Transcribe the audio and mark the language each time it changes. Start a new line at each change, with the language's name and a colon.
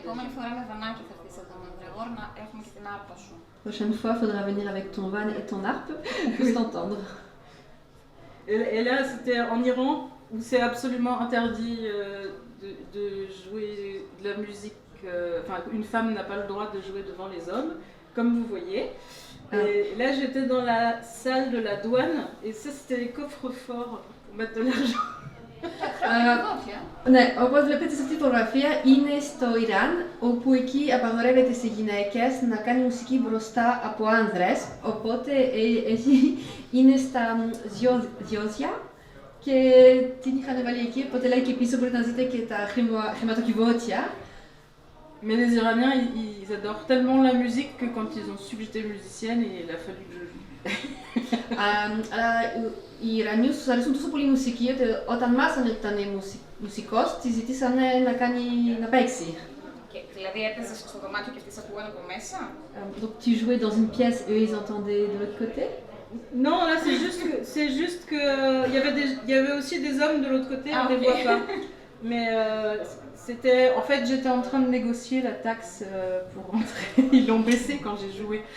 Greek: Την επόμενη φορά με βανάκι θα έρθεις εδώ με Γρηγόρ να έχουμε και την άρπα σου.
French: Prochaine fois, il faudra venir avec ton van et ton harpe pour qu'on puisse t'entendre. Et là, c'était en Iran où c'est absolument interdit de jouer de la musique. Enfin, une femme n'a pas le droit de jouer devant les hommes, comme vous voyez. Et là, j'étais dans la salle de la douane et ça, c'était les coffres forts pour mettre de l'argent.
Greek: Ναι, όπως βλέπετε σε αυτή τη φωτογραφία είναι στο Ιράν, όπου εκεί απαγορεύεται σε γυναίκες να κάνει μουσική μπροστά από άνδρες, οπότε εκεί είναι στα διόδια και την είχαν βάλει εκεί, οπότε λέει και πίσω μπορείτε να δείτε και τα χρηματοκιβώτια.
French: Mais les Iraniens, ils adorent tellement la musique que quand ils ont su que j'étais musicienne, il a fallu que je joue.
Greek: Αλλά οι Ιρανίους τους αρέσουν τόσο πολύ η μουσική, ότι όταν μάθανε ότι ήταν μουσικός, τη ζητήσανε να παίξει. Δηλαδή έπαιζες στο δωμάτιο και αυτοί σε ακούγαν από μέσα.
French: Donc tu jouais dans une pièce et eux ils entendaient de l'autre côté? Non, là c'est juste que il y avait aussi des hommes de l'autre côté, on les voit pas. Mais c'était, en fait, j'étais en train de négocier la taxe pour rentrer. Ils l'ont baissé quand j'ai joué.